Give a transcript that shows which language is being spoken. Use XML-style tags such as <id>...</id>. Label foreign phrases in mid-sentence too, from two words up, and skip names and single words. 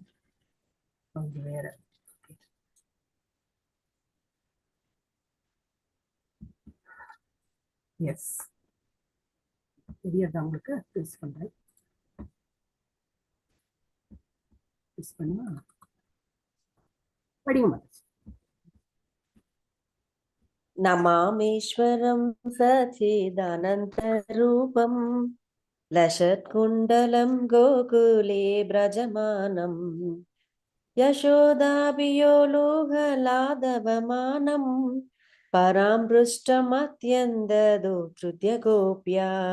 <ta>கொஞ்சம் வேற எஸ் தெரியாதா உங்களுக்கு? யூஸ் பண்றேன். மிஸ் பண்ணுமா படிங்க மாதாஜி.</ta> <sa>नमामीश्वरं सच्चिदानन्तरूपं लसत्कुण्डलं गोकुले व्रजमानं यशोदाभियोलुहलादवमानं परामृष्टमत्यन्ददुधृत्य गोप्या</sa>